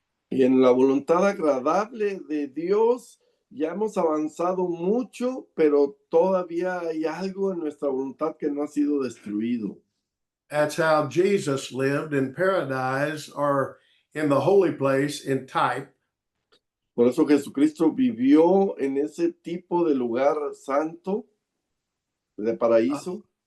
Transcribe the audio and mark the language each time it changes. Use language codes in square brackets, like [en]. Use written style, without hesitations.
[es] Y en la voluntad agradable de Dios, ya hemos avanzado mucho, pero todavía hay algo en nuestra voluntad que no ha sido destruido. [en] That's how Jesus lived in paradise or in the holy place in type. [es] Por eso Jesucristo vivió en ese tipo de lugar santo, de paraíso.